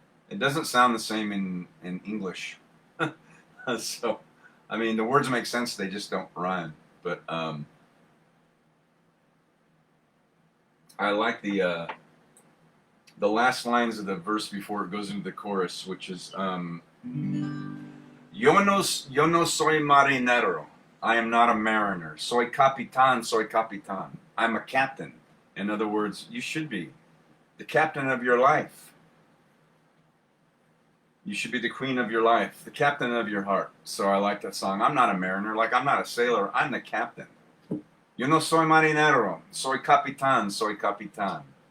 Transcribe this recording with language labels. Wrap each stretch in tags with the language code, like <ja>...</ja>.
<en>It doesn't sound the same in English. So, I mean, the words make sense, they just don't rhyme. But I like the last lines of the verse before it goes into the chorus, which is</en> <es>Yo no soy marinero.</es> <en>I am not a mariner.</en> <es>Soy capitán, soy capitán.</es> <en>I'm a captain. In other words, you should be the captain of your life. You should be the queen of your life, the captain of your heart. So I like that song. I'm not a mariner, like I'm not a sailor, I'm the captain.</en> <es>Yo no soy marinero, soy capitán, soy capitán.</es>